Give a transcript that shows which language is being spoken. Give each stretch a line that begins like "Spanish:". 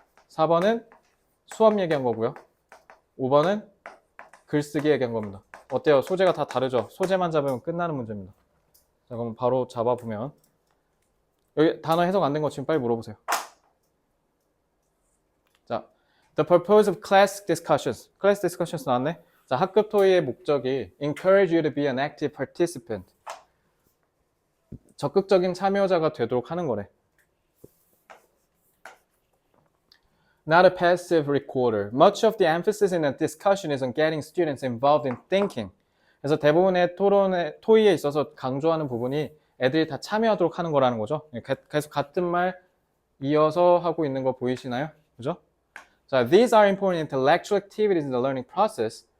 Korean: 4번은 수업 얘기한 거고요. 5번은 글쓰기 얘기한 겁니다. 어때요? 소재가 다 다르죠? 소재만 잡으면 끝나는 문제입니다. 자, 그럼 바로 잡아보면 여기 단어 해석 안 된 거 지금 빨리 물어보세요.
English: 자, the purpose of class discussions.
Korean: class discussions 나왔네. 자, 학급 토의의 목적이
English: encourage you to be an active participant.
Korean: 적극적인 참여자가 되도록 하는 거래.
English: Not a passive recorder. Much of the emphasis in a discussion is on getting students involved in thinking.
Korean: 그래서 대부분의 토의에 있어서 강조하는 부분이 애들이 다 참여하도록 하는 거라는 거죠. 계속 같은 말 이어서 하고 있는 거 보이시나요? 그죠?
English: 자, these are important intellectual activities in the learning process.